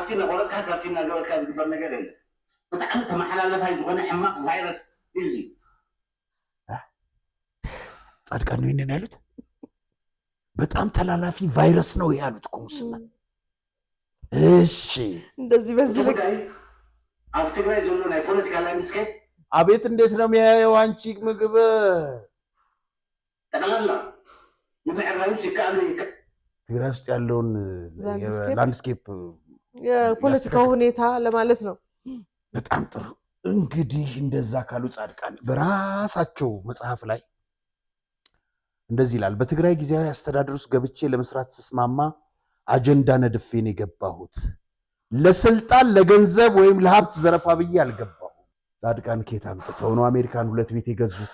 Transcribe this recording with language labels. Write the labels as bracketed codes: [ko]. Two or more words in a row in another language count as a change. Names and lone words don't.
[am] ጻድቃን ነው ይሄንን ያሉት። በጣም ተላላፊ ቫይረስ ነው ያሉት እኮ ሙስና። እሺ እንደዚህ በዚህ ልክ [ti] ኣብ ትግራይ ዘሎ ናይ ፖለቲካ ላንድስኬፕ [am] አቤት እንዴት ነው የሚያየው? አንቺ ምግብ ጠቅላላ የምዕራብ ሲካሉ ትግራይ ውስጥ ያለውን ላንድስኬፕ የፖለቲካ ሁኔታ ለማለት ነው። በጣም ጥሩ። እንግዲህ እንደዛ ካሉ ጻድቃን በራሳቸው መጽሐፍ ላይ እንደዚህ ይላል። በትግራይ ጊዜያዊ አስተዳደር ውስጥ ገብቼ ለመስራት ስስማማ አጀንዳ ነድፌን የገባሁት ለስልጣን ለገንዘብ ወይም ለሀብት ዘረፋ ብዬ አልገባሁም። ጻድቃን ከየት አምጥተው ነው አሜሪካን 2 ቤት የገዙት?